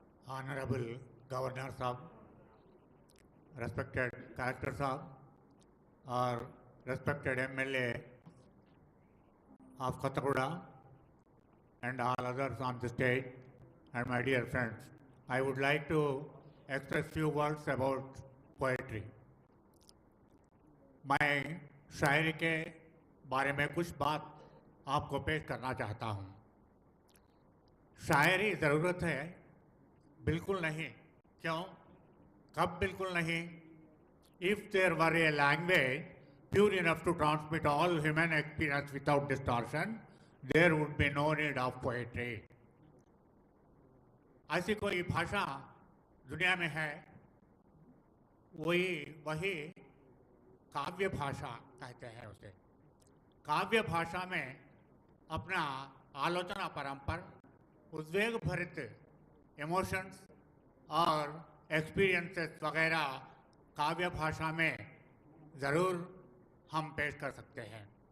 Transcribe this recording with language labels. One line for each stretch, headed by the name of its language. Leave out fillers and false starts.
English: Honorable Governor Sahab, respected Collector Saab, our respected MLA of Kothagudem, and all others on the stage, and my dear friends, I would like to express few words about poetry.
Hindi: मैं शायरी के बारे में कुछ बात आपको पेश करना चाहता हूँ। शायरी ज़रूरत है? बिल्कुल नहीं। क्यों? कब बिल्कुल नहीं?
English: If there were a language pure enough to transmit all human experience without distortion, there would be no need of poetry.
Hindi: ऐसी कोई भाषा दुनिया में है, वही काव्य भाषा कहते हैं उसे। काव्य भाषा में अपना आलोचना परंपर, उद्वेग भरित इमोशंस और एक्सपीरियंसेस वगैरह काव्य भाषा में ज़रूर हम पेश कर सकते हैं।